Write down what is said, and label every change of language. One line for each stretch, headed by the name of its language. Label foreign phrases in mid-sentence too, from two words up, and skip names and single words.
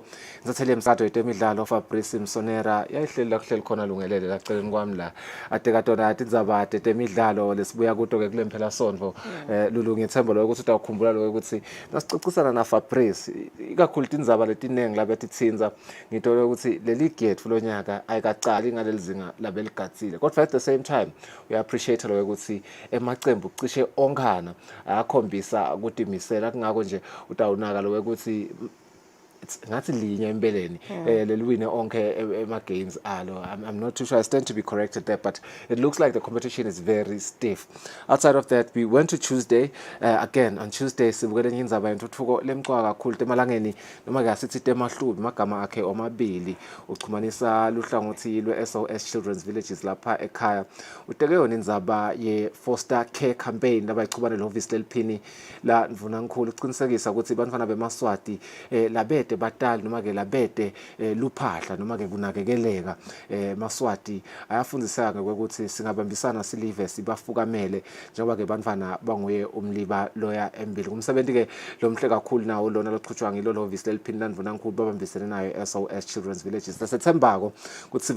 Swati: ngizathele emsado yetemidlalo Fabrice Msonera yayihleli la kuhleli khona lungelele laceleni kwami la ade katona indzaba tetemidlalo lesibuya kuto ke kule mphela sonto Lulu ngithemba lo ukuthi utawukhumbula lo ukuthi nasicocisana na Fabrice ikakhulu indzaba letinengi labetitsinza ngitole ukuthi leli gate lonyaka ayikacali ngaleli zinga labeligatsile kodwa
English: at the same time we appreciate
Swati: lo ukuthi emacembu cishe onkana akhombisa ukuthi misela kungako nje utawunaka lo ukuthi ngathi linye empeleni leliwine onke ema games alo.
English: I'm not too sure, I stand to be corrected there, but it looks like the competition is very stiff. Outside of that, we went to Tuesday again.
Swati: On Tuesday sibukele indzaba yentuthuko lemcwa kakhulu temalangeni noma ke asithi temahlubi magama akhe omabili uchumanisa luhlangothi lwe SOS Children's Villages lapha ekhaya uteke yona indzaba ye
English: foster care campaign
Swati: labayichubane lo office leliphini la mvunankhulu uqinisekisa ukuthi bantwana bemaswati labete batali noma ke labete luphahla noma ke kunakekeleka maswati ayafundzisana ukuthi singabambisana silive sibafukamele njengoba ke bantwana banguye umliba loya embili kumsebenzi ke lo mhle kakhulu nawo lona lochutshwa ngilo lo office leliphini landvunankulu babambisene nayo SOS Children's Villages sesethembako ukuthi sive